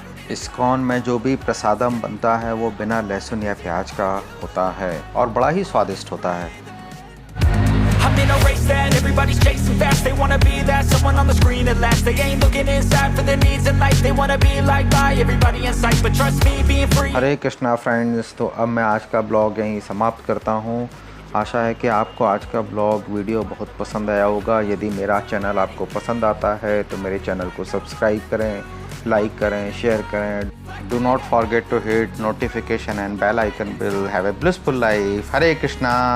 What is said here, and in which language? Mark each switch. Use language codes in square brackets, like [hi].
[hi] ISKCON में जो भी प्रसादम बनता है वो बिना लहसुन या प्याज का होता है और बड़ा ही स्वादिष्ट होता है। [en] I'm in a race that everybody's chasing fast. They wanna be that someone on the screen at last. They ain't looking inside for their needs in life. They wanna be like by everybody in sight. But trust me, being free. [hi] Hare Krishna friends, तो अब मैं आज का blog यहीं समाप्त करता हूँ। आशा है कि आपको आज का ब्लॉग वीडियो बहुत पसंद आया होगा। यदि मेरा चैनल आपको पसंद आता है तो मेरे चैनल को सब्सक्राइब करें, लाइक करें, शेयर करें। [en] Do not forget to hit notification and bell icon bill. Have a blissful life. Hare Krishna.